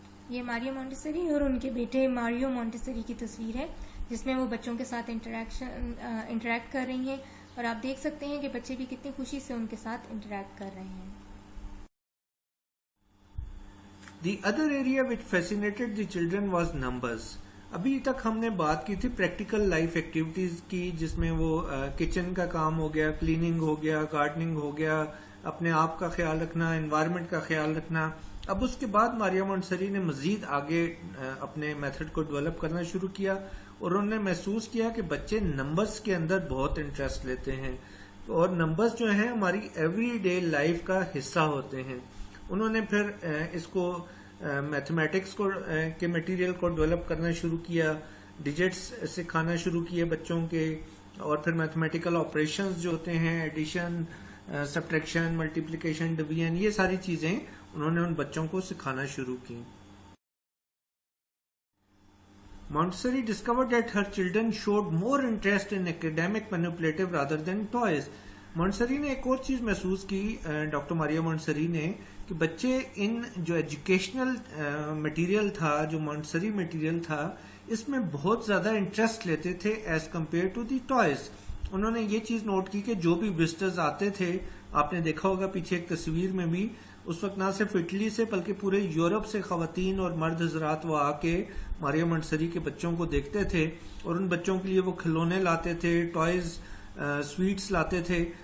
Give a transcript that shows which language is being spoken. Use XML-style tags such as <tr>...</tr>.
<ur>یہ Mario Montessori اور ان کے بیٹے ماریو مونٹیسری کی تصویر ہے جس میں وہ بچوں کے ساتھ انٹریکٹ کر رہی ہیں اور آپ دیکھ سکتے ہیں کہ بچے بھی کتنی خوشی سے ان کے ساتھ انٹریکٹ کر رہے ہیں.</ur> <en>The other area which fascinated the children was numbers.</en> <ur>ابھی تک ہم نے بات کی تھی پریکٹیکل لائف ایکٹیویٹیز کی جس میں وہ کچن کا کام ہو گیا, کلیننگ ہو گیا, گارڈننگ ہو گیا, اپنے آپ کا خیال رکھنا, انوائرمنٹ کا خیال رکھنا. اب اس کے بعد ماریا مونٹسری نے مزید آگے اپنے میتھڈ کو ڈیولپ کرنا شروع کیا اور انہوں نے محسوس کیا کہ بچے نمبرز کے اندر بہت انٹرسٹ لیتے ہیں اور نمبرز جو ہیں ہماری ایوری ڈے لائف کا حصہ ہوتے ہیں. انہوں نے پھر اس کو میتھمیٹکس کے مٹیریل کو ڈیولپ کرنا شروع کیا, ڈیجٹس سکھانا شروع کیے بچوں کے, اور پھر میتھمیٹیکل آپریشنز جو ہوتے ہیں ایڈیشن, سبٹریکشن, ملٹیپلیکیشن, ڈویژن, یہ ساری چیزیں انہوں نے ان بچوں کو سکھانا شروع کی.</ur> <en>Montessori discovered that her children showed more interest in academic manipulative rather than toys.</en> <ur>Montessori نے ایک اور چیز محسوس کی, ڈاکٹر ماریا مونٹسری نے, کہ بچے ان جو ایجوکیشنل مٹیریل تھا, جو مونٹسری مٹیریل تھا, اس میں بہت زیادہ انٹرسٹ لیتے تھے</ur> <en>As compare to the toys.</en> <ur>انہوں نے یہ چیز نوٹ کی کہ جو بھی وزٹرز آتے تھے, آپ نے دیکھا ہوگا پیچھے ایک تصویر میں بھی, اس وقت نہ صرف اٹلی سے بلکہ پورے یورپ سے خواتین اور مرد حضرات وہ آ کے ماریا مونٹسری کے بچوں کو دیکھتے تھے اور ان بچوں کے لیے وہ کھلونے لاتے تھے, ٹوائز, سویٹس لاتے تھے.</ur>